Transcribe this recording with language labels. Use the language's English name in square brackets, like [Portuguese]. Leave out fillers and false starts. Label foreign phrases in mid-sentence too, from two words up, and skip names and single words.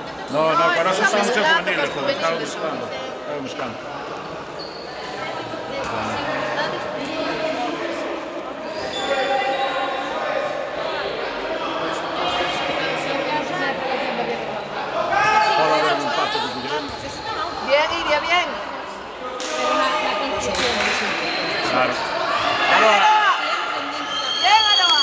[Galician] No, para nós estamos en juveniles, joder, estamos buscando. Estamos buscando. Pode haber un empate de Culleredo. [Spanish] Bien, Iria, bien. Claro. Aroa. Bien, Aroa.